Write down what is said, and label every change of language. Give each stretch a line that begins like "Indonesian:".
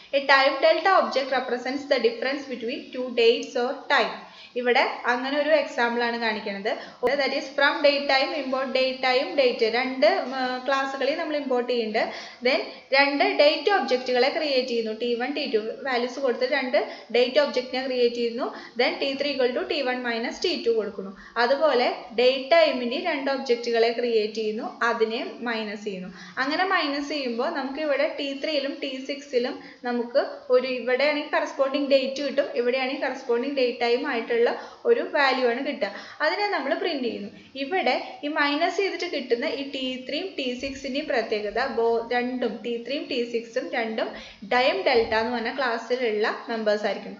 English: A time delta object represents the difference between two dates or time.
Malayalam: ഇവിടെ അങ്ങനെ ഒരു example ആണ് കാണിക്കുന്നത്.
English: That is from date time import date time date.
Malayalam: രണ്ട് ക്ലാസ്സുകളിൽ നമ്മൾ ഇമ്പോർട്ട് ചെയ്യുന്നുണ്ട്. ദെൻ രണ്ട് ഡേറ്റ് ഒബ്ജക്റ്റുകളെ ക്രിയേറ്റ് ചെയ്യുന്നു. T1, T2 വാല്യൂസ് കൊടുത്ത് രണ്ട് ഡേറ്റ് ഒബ്ജക്റ്റിനെ ക്രിയേറ്റ് ചെയ്യുന്നു. ദെൻ T3 = T1 - T2 കൊടുക്കുന്നു. അതുപോലെ ഡേറ്റ് ടൈമിൻ്റെ രണ്ട് ഒബ്ജക്റ്റുകളെ ക്രിയേറ്റ് ചെയ്യുന്നു, അതിനെ മൈനസ് ചെയ്യുന്നു. അങ്ങനെ മൈനസ് ചെയ്യുമ്പോൾ നമുക്ക് ഇവിടെ T3ലും T6ലും നമുക്ക് ഒരു ഇവിടെയാണെങ്കിൽ കറസ്പോണ്ടിങ് ഡേറ്റ് കിട്ടും, ഇവിടെയാണെങ്കിൽ കറസ്പോണ്ടിങ് ഡേറ്റ് ടൈം ആയിട്ടുള്ള ഒരു വാല്യൂ ആണ് കിട്ടുക. അതിനെ നമ്മൾ പ്രിന്റ് ചെയ്യുന്നു. ഇവിടെ ഈ മൈനസ് ചെയ്തിട്ട് കിട്ടുന്ന ഈ T3യും T6ൻ്റെയും പ്രത്യേകത രണ്ടും T3യും T6ഉം രണ്ടും ടൈം ഡെൽറ്റ എന്ന് പറഞ്ഞ ക്ലാസ്സിലുള്ള മെമ്പേഴ്സ് ആയിരിക്കും.